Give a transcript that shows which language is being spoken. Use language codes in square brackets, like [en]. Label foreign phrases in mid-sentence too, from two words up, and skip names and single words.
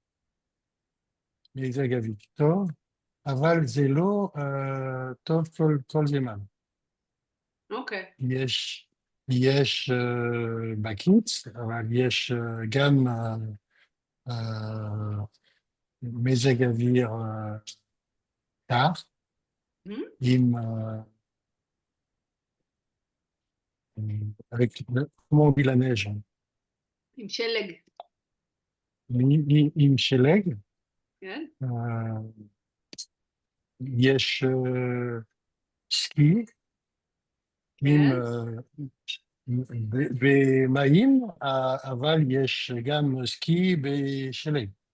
[he] מזג אוויר טוב, אבל זה לא טוב כל זמן. אוקיי. יש בקיץ, אבל יש גם מזג אוויר קר, Mhm. עם, [fr] comment on dit la neige, [he] עם שלג. עם שלג, כן. יש סקי, עם במים, אבל יש גם סקי בשלג.